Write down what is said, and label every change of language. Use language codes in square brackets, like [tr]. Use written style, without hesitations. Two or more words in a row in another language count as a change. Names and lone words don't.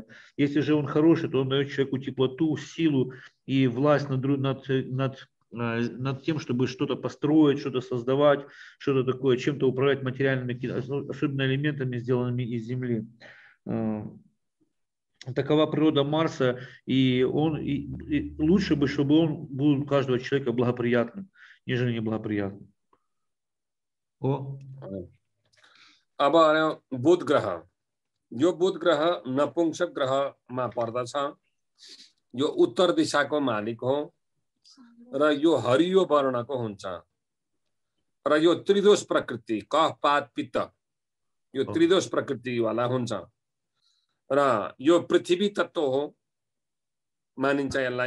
[ru] Если же он хороший, то он дает человеку теплоту, силу и власть над тем, чтобы что-то построить, что-то создавать, что-то такое, чем-то управлять материальными, особенно элементами, сделанными из Земли. Такова природа Марса, и лучше бы, чтобы он был у каждого человека благоприятным, нежели неблагоприятным. [ne] अब बुध ग्रह, यो बुध ग्रह नपुंसक ग्रहमा पर्दछ। यो उत्तर दिशाको मालिक हो र यो हरियो वर्णको हुन्छ र यो त्रिदोष प्रकृति, कफ पात पित्त, यो त्रिदोष प्रकृति वाला हुन्छ र यो पृथ्वी तत्व हो मानिन्छ यसलाई।